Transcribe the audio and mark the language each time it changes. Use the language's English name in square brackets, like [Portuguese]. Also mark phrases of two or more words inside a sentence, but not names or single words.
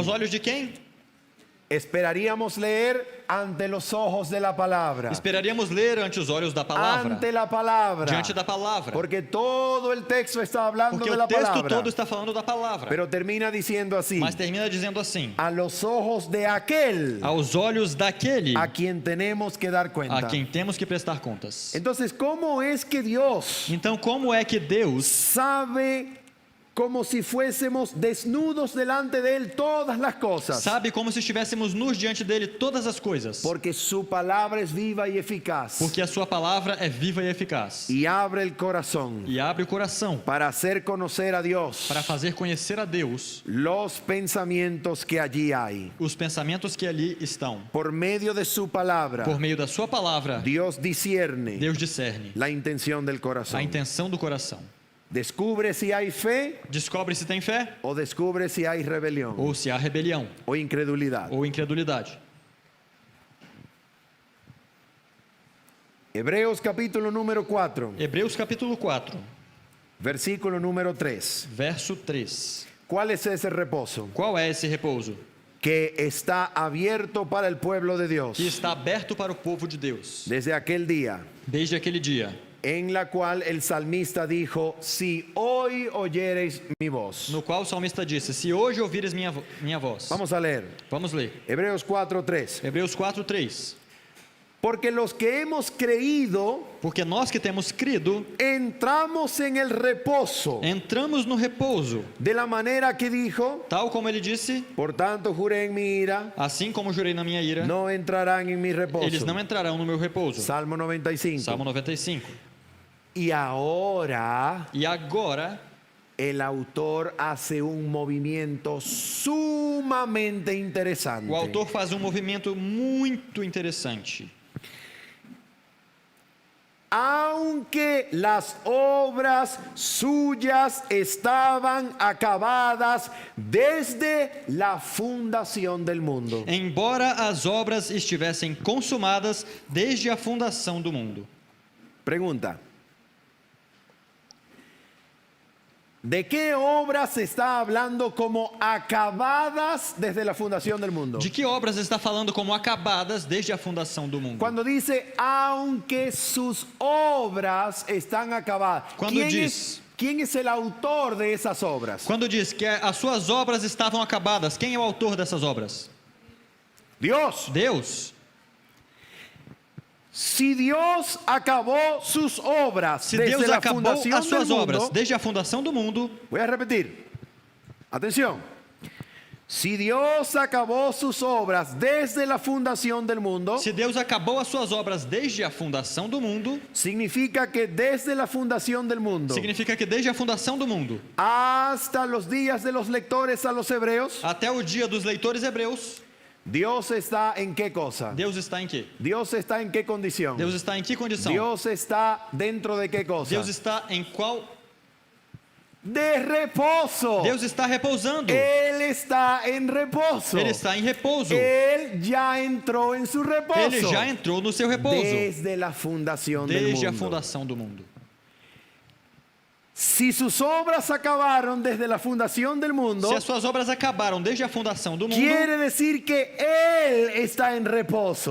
[Portuguese] Aos olhos de quem? [Spanish] Esperaríamos leer ante los ojos de la palabra. [Portuguese] Esperaríamos ler ante os olhos da palavra. [Spanish] Ante la palabra. [Portuguese] Diante da palavra. [Spanish] Porque todo el texto está hablando [Portuguese] Porque de o [Spanish] la texto palabra. [Portuguese] todo está falando da palavra. [Spanish] Pero termina diciendo así. [Portuguese] Mas termina dizendo assim: [Spanish] A los ojos de aquel [Portuguese] aos olhos daquele [Spanish] a quien tenemos que dar cuenta. [Portuguese] a quem temos que prestar contas. [Spanish] Entonces, ¿cómo es que Dios [Portuguese] Então, como é que Deus [Spanish] sabe como si fuésemos desnudos delante de Él todas las cosas? [Portuguese] sabe como se estivéssemos nus diante dele todas as coisas? [Spanish] Porque su palabra es viva y eficaz. [Portuguese] Porque a sua palavra é viva e eficaz. [Spanish] Y abre el corazón [Portuguese] E abre o coração [Spanish] para hacer conocer a Dios [Portuguese] para fazer conhecer a Deus [Spanish] los pensamientos que allí hay. [Portuguese] os pensamentos que ali estão. [Spanish] Por medio de su palabra, [Portuguese] Por meio da sua palavra, [Spanish] Dios discierne [Portuguese] Deus discerne [Spanish] la intención del [Portuguese] a [Spanish] corazón. [Portuguese] intenção do coração. [Spanish] Descubre si hay fe [Portuguese] Descobre se tem fé [Spanish] o descubre si hay rebelión [Portuguese] ou se há rebelião [Spanish] o incredulidad. [Portuguese] ou incredulidade. [Spanish] Hebreos capítulo número 4, [Portuguese] Hebreus capítulo 4, [Spanish] versículo número 3. [Portuguese] verso 3. [Spanish] ¿Cuál es ese reposo? [Portuguese] Qual é esse repouso? [Spanish] Que está abierto para el pueblo de Dios [Portuguese] Que está aberto para o povo de Deus. [Spanish] desde aquel día [Portuguese] Desde aquele dia, [Spanish] en la cual el salmista dijo, si hoy oyereis mi voz. [Portuguese] no qual o salmista disse: Se hoje ouvires minha voz. [Spanish] Vamos a leer. [Portuguese] Vamos ler. [Spanish] Hebreos 4:3. [Portuguese] Hebreus 4, 3. [Spanish] Porque los que hemos creído [Portuguese] Porque nós que temos crido, [Spanish] entramos en el reposo [Portuguese] entramos no repouso, [Spanish] de la manera que dijo, [Portuguese] tal como ele disse: [Spanish] por tanto juré en mi ira, [Portuguese] Assim como jurei na minha ira, [Spanish] no entrarán en mi reposo. [Portuguese] eles não entrarão no meu repouso. [Spanish] Salmo 95. [Portuguese] Salmo 95. [Spanish] Y ahora [Portuguese] E agora, [Spanish] el autor hace un movimiento sumamente interesante. [Portuguese] o autor faz um movimento muito interessante. [Spanish] Aunque las obras suyas estaban acabadas desde la fundación del mundo. [Portuguese] Embora as obras estivessem consumadas desde a fundação do mundo. [Spanish] Pregunta. ¿De qué obras se está hablando como acabadas desde la fundación del mundo? [Portuguese] De que obras está falando como acabadas desde a fundação do mundo? [Spanish] Cuando dice, aunque sus obras están acabadas. [Portuguese] Cuando diz- [Spanish] ¿Quién es el autor de esas obras? [Portuguese] Quando diz que as suas obras estavam acabadas, quem é o autor dessas obras? [Spanish] Dios. [Portuguese] Deus. [Spanish] Si Dios acabó sus obras [Portuguese] Se desde Deus [Spanish] la [Portuguese] acabou [Spanish] fundación [Portuguese] as suas [Spanish] del [Portuguese] obras [Spanish] mundo, [Portuguese] desde a fundação do mundo, [Spanish] voy a repetir. Atención. Si Dios acabó sus obras desde la fundación del mundo, [Portuguese] se Deus acabou as suas obras desde a fundação do mundo, [Spanish] significa que desde la fundación del mundo [Portuguese] significa que desde a fundação do mundo [Spanish] hasta los días de los lectores a los hebreos, [Portuguese] até o dia dos leitores hebreus, [Spanish] Dios está en qué cosa? [Portuguese] Deus está em quê? [Spanish] Dios está en qué condición? [Portuguese] Deus está em que condição? [Spanish] Dios está dentro de qué cosa? [Portuguese] Deus está em qual? [Spanish] De reposo. [Portuguese] Deus está repousando. [Spanish] Él está en reposo. [Portuguese] Ele está em repouso. [Spanish] Él ya entró en su reposo. [Portuguese] Ele já entrou no seu repouso [Spanish] Desde la fundación del [Portuguese] desde a [Spanish] mundo. [Portuguese] fundação do mundo. [Spanish] Si sus obras acabaron desde la fundación del mundo, [Portuguese] Se as suas obras acabaram desde a fundação do mundo, [Spanish] quiere decir que Él está en reposo.